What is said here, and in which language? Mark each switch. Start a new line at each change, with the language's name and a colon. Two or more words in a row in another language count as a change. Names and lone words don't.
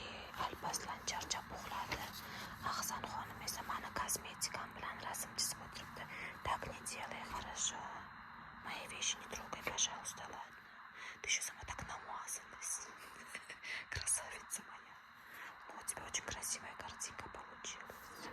Uzbek: Alpaslan charchab uxladi. Ahsan xonim esa mani kosmetikam bilan rasm chizib o'tiribdi.
Russian: Так не делай, хорошо. Мои вещи не трогай, пожалуйста, ладно. Ты еще сама так намазалась. Красавица моя. Ну, у тебя очень красивая картинка получилась.